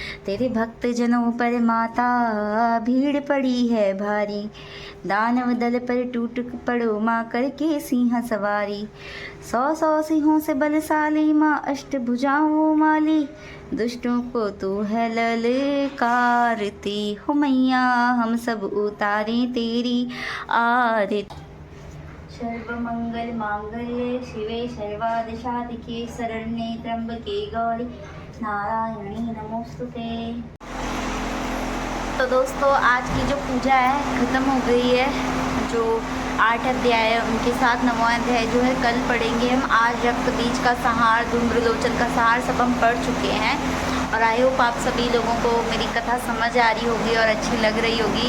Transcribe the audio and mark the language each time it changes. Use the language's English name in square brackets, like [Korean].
[Hindi] तेरे भक्त जनों पर माता भीड़ पड़ी है भारी, दानव दल पर टूट पड़ो माँ करके सिंह सवारी। 100 सिंहों से बलशाली माँ अष्टभुजाओं वाली, दुष्टों को तू है ललकारती हो मैया, हम सब उतारें तेरी आरती। [Sanskrit] सर्व मंगल मांगल्ये शिवे सर्वार्थ साधिके, शरण्ये त्र्यंबके गौरी नारायणी नमोस्तुते। [Hindi] तो दोस्तों आज की जो पूजा है ख़त्म हो गई है। जो 8 अध्याय है उनके साथ 9वां अध्याय जो है कल पढ़ेंगे हम। आज रक्त बीज का संहार, धूम्रलोचन का संहार सब हम पढ़ चुके हैं और आई होप आप सभी लोगों को मेरी कथा समझ आ रही होगी और अच्छी लग रही होगी।